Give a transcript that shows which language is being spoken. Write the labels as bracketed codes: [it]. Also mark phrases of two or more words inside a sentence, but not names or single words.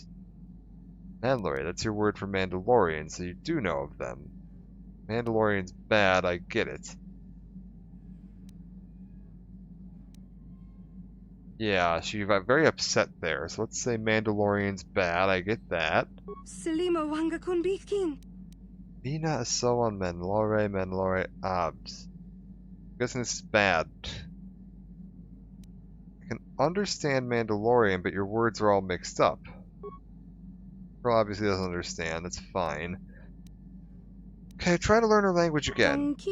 [en] Mandalore, that's your word for Mandalorian, so you do know of them. Mandalorian's bad, I get it. Yeah, she got very upset there. So let's say Mandalorian's bad. I get that. Selima wanga kun bikin. Mina Asoan Menlore Abs. I'm guessing this is bad. I can understand Mandalorian, but your words are all mixed up. Girl obviously doesn't understand. That's fine. Okay, try to learn her language again.